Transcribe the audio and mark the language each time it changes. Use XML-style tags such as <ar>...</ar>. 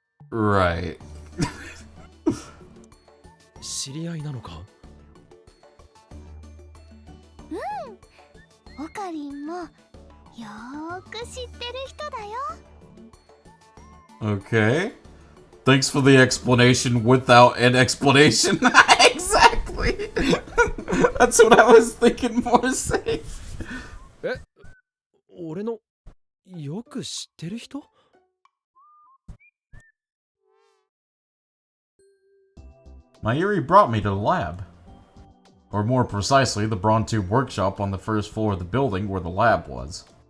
<en>Right.</en> <ja>知り合いなのか？オカリンもよーく知ってる人だよ。</ja> <en>Okay. Thanks for the explanation without an explanation. Exactly. That's what I was thinking more safe.</en> <ja>え、俺のよく知ってる人</ja> <en>Mayuri brought me to the lab. Or more precisely, the Brontube workshop on the first floor of the building where the lab was.</en>